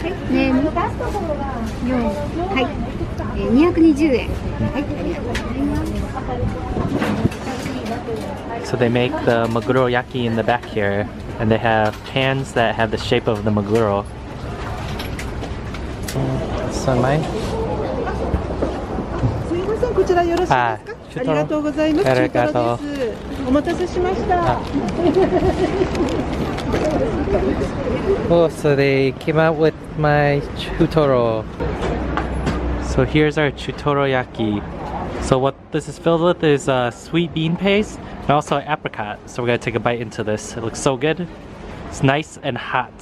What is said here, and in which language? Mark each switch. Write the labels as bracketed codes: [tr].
[ja] Name. はい。220円。はい。 [en] So they make the maguroyaki in the back here, and they have pans that have the shape of the maguro. This one mine? [ja] すいません、こちらよろしいですか？ありがとうございます。中トロです。お待たせしました。 [en] Oh, so they came out with my chutoro. So here's our chutoro yaki. So what this is filled with is sweet bean paste and also apricot. So we're gonna take a bite into this. It looks so good. It's nice and hot.